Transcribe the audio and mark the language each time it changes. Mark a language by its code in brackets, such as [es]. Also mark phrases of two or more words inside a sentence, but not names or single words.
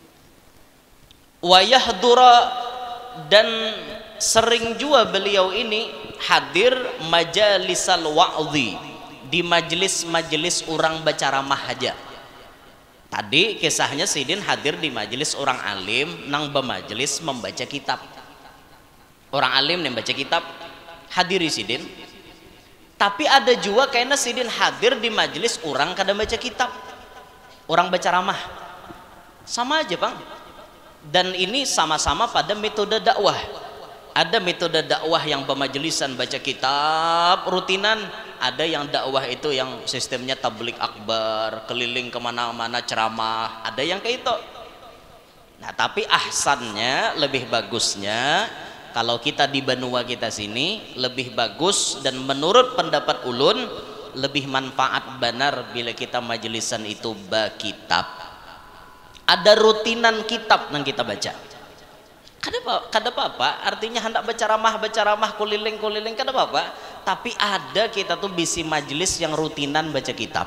[ar] ويحضر, [id] dan sering juga beliau ini hadir [ar] مجالس الوعظ, [id] di majelis-majelis orang berceramah aja. [bjn] Tadi kisahnya Sidin hadir di majelis orang alim nang bermajelis membaca kitab. Orang alim yang baca kitab hadiri Sidin. Tapi ada juga kayaknya Sidin hadir di majelis orang kada baca kitab, [id] orang berceramah. Sama aja Bang. Dan ini sama-sama pada metode dakwah. Ada metode dakwah yang bermajelisan baca kitab rutinan, ada yang dakwah itu yang sistemnya tablik akbar, keliling kemana-mana ceramah, ada yang kayak itu. Nah tapi ahsannya, lebih bagusnya kalau kita di benua kita sini lebih bagus, [bjn] dan menurut pendapat ulun lebih manfaat benar bila kita majelisan itu bakitab. [id] Ada rutinan kitab yang kita baca. [bjn] Kada apa-apa, artinya hendak berceramah kuliling kada apa-apa, tapi ada kita tuh bisi majelis yang rutinan baca kitab.